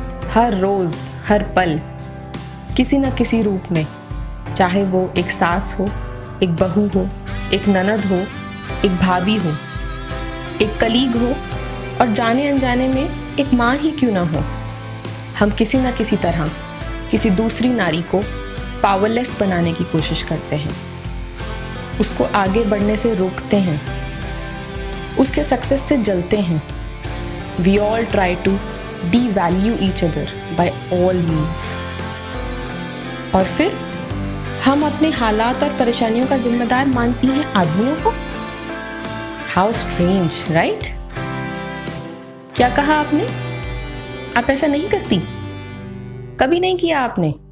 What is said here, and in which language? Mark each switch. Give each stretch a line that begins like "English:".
Hindi: हर रोज हर पल किसी न किसी रूप में, चाहे वो एक सास हो, एक बहू हो, एक ननद हो, एक भाभी हो, एक कलीग हो और जाने अनजाने में एक माँ ही क्यों ना हो, हम किसी न किसी तरह किसी दूसरी नारी को पावरलेस बनाने की कोशिश करते हैं, उसको आगे बढ़ने से रोकते हैं, उसके सक्सेस से जलते हैं।
English: We all try to devalue each other by all means।
Hindi: और फिर हम अपने हालात और परेशानियों का जिम्मेदार मानती हैं आदमियों को।
English: How strange, right?
Hindi: क्या कहा आपने? आप ऐसा नहीं करती? कभी नहीं किया आपने?